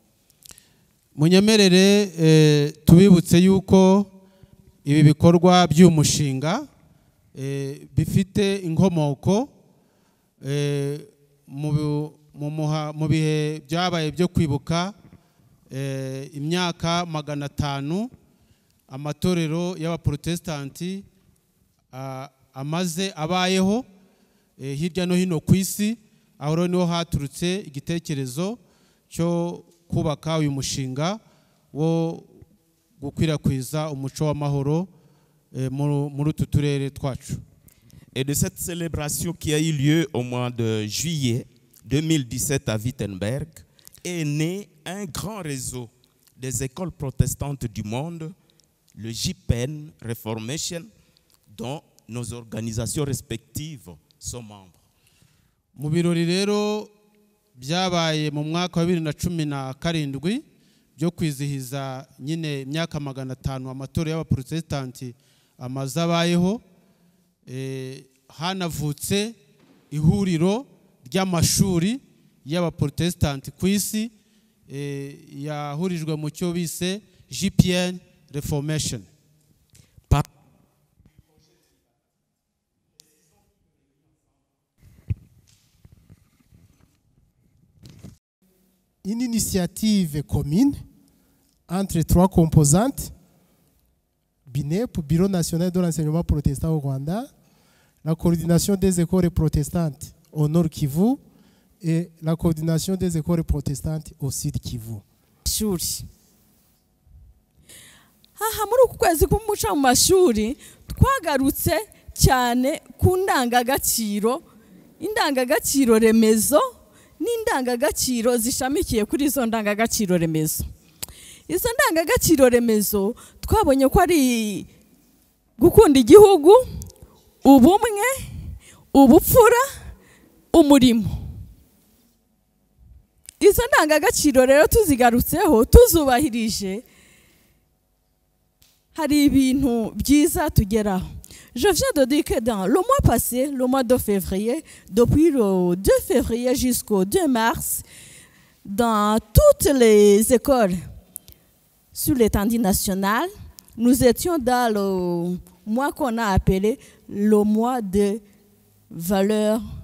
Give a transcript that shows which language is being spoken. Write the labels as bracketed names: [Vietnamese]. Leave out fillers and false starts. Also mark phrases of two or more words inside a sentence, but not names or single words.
[Kinyarwanda] Munyemerere tubibutse yuko ibi bikorwa by'umushinga bifite inkomoko mu bihe byabaye byo kwibuka imyaka 500 amatorero y'abaprotestanti amaze abayeho hirya no hino ku isi. Aho niho haturutse igitekerezo cyo kubaka uyu mushinga wo gukwirakwiza umuco w'amahoro muri utu turere twacu. [French] Et de cette célébration qui a eu lieu au mois de juillet 2017 à Wittenberg est né un grand réseau des écoles protestantes du monde, le JPEN Reformation, dont nos organisations respectives sont membres. [Kinyarwanda] Mu birori rero byabaye mu mwaka wa 2017 byo kwizihiza nyine imyaka 500 amatorero y'abaprotestanti amaze abayeho, hanavutse ihuriro ry'amashuri y'abaprotestanti ku isi yahurijwe mu cyo bise JPN Reformation. [French] Une initiative commune entre 3 composantes, BINEP, Bureau national de l'enseignement protestant au Rwanda, la coordination des écoles protestantes au Nord Kivu et la coordination des écoles protestantes au Sud Kivu. [Kinyarwanda] Shuri. Aha muri uku kwezi k'umuco mu mashuri twagarutse cyane ku ndangagaciro, indangagaciro remezo n'indangagaciro zishamikiye kuri izo ndangagaciro remezo. Izo ndangagaciro remezo twabonye ko ari gukunda igihugu, ubumwe, ubupfura, umurimo. Izo ndangagaciro rero tuzigarutseho tuzubahirije hari ibintu byiza tugeraho. [French] Je viens de dire que dans le mois passé, le mois de février, depuis le 2 février jusqu'au 2 mars, dans toutes les écoles sur l'étendue nationale, nous étions dans le mois qu'on a appelé le mois de valeurs.